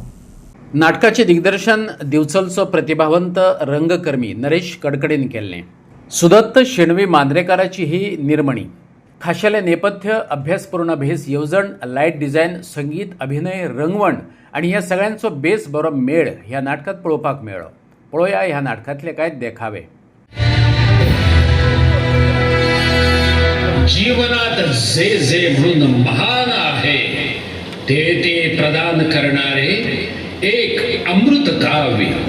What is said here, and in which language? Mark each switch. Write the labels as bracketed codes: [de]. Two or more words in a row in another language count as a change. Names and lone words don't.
[kok] नाटकाचे दिग्दर्शन दिवचलचो प्रतिभावंत रंगकर्मी नरेश कडकडेन केल्लें। सुदत्त शेणवी मांद्रेकाराची ही निर्मणी। खाशेले नेपथ्य, अभ्यासपूर्ण भेस येवजण, [en] light design, [kok] संगीत, अभिनय, रंगवण आणि ह्या सगळ्यांचो बेस बरो मेळ ह्या नाटकात पळोवपाक मेळ्ळो। पळोवया ह्या नाटकातले कांय देखावे। [mr] जीवनात जे जे म्हणून महान आहे ते ते प्रदान करणारे एक अमृत काव्य।